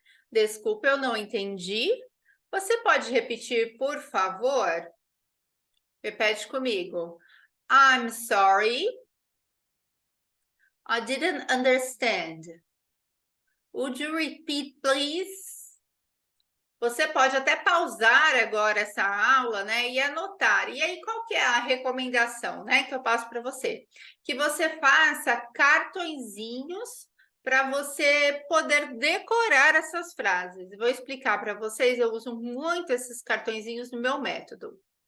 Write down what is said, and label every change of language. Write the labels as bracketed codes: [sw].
[pt] Desculpa, eu não entendi. Você pode repetir, por favor? Repete comigo. [en] I'm sorry, I didn't understand. Would you repeat, please? [pt] Você pode até pausar agora essa aula, né, e anotar. E aí, qual que é a recomendação, né, que eu passo para você? Que você faça cartõezinhos para você poder decorar essas frases. Vou explicar para vocês, eu uso muito esses cartõezinhos no meu método.